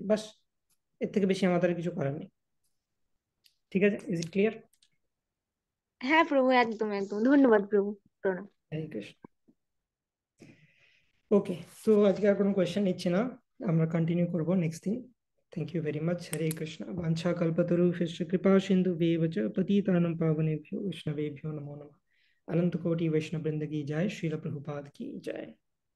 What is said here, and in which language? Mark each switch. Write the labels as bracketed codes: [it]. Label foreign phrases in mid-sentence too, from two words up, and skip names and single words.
[bn] বাস, এর থেকে বেশি আমাদের কিছু করার নেই। ঠিক আছে, [en] is it clear? [bn] হ্যাঁ প্রভু, একদম একদম, ধন্যবাদ প্রভু, প্রণাম। হরে কৃষ্ণ। ওকে, তো আজকে আর কোনো কোয়েশ্চেন নিচ্ছি না, আমরা কন্টিনিউ করবো নেক্সট দিন। [en] thank you very much. [bn] হরে কৃষ্ণ। [sa] বাঞ্ছা কল্পতরুভ্যশ্চ কৃপা সিন্ধুভ্যেব চ পতিতানাং পাবনেভ্यो वैष्णवेभ्यो नमो नमः। [hi] अनंत कोटि वैष्णव वृंद की जय। श्रील प्रभुपाद की जय।